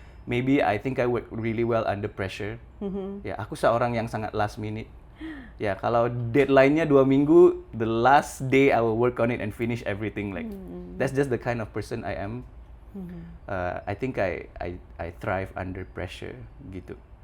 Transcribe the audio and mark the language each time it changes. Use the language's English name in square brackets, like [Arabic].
[English] Maybe I think I work really well under pressure. [Indonesian] Ya, aku seorang yang sangat last minute. Ya, kalau deadline-nya 2 minggu, [English] the last day I will work on it and finish everything. Like that's just the kind of person I am. I think I thrive under pressure gitu.